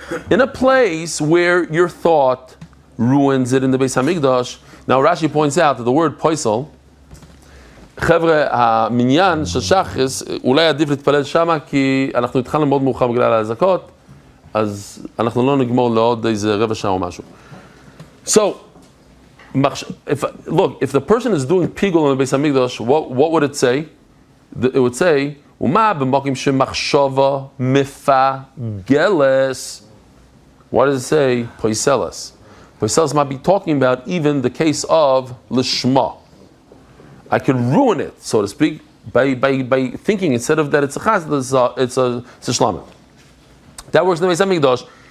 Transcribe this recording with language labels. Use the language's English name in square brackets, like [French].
[English] In a place where your thought ruins it in the Beis Hamikdash. Now Rashi points out that the word poisel, [Hebrew] חבר'ה, המניין של שחס, אולי עדיף להתפלל שמה, כי אנחנו התחלנו מאוד מאוחר בגלל האזעקות, אז אנחנו לא נגמור לעוד איזה רבע שעה או משהו. [English] So, if the person is doing pigul in the Beis Hamikdash, what would it say? It would say, [Hebrew] ומה במקום שמחשבה מפגלס. [English] Why does it say poiselas? Poiselas might be talking about even the case of lishma. I can ruin it, so to speak, by thinking instead of that it's a chaz, it's a shlamim. That works in the Beis Hamikdash.